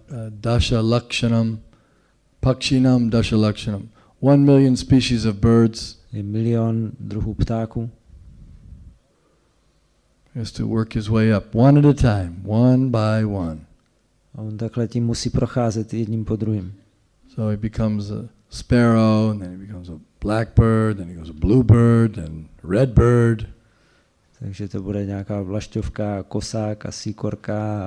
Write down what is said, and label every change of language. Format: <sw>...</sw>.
<sa>Dasha Lakshanam, Pakshinam Dasha Lakshanam.</sa> <en>1 million species of birds.</en> <cs>Je 1 milion druhů ptáků.</cs> <en>He has to work his way up one at a time, one by one.</en> <cs>A on takhle tím musí procházet jedním po druhém.</cs> <en>So he becomes a sparrow, and then he becomes a blackbird, then he goes a bluebird, and red bird.</en> <cs>Takže to bude nějaká vlašťovka, kosák a síkorka.</cs>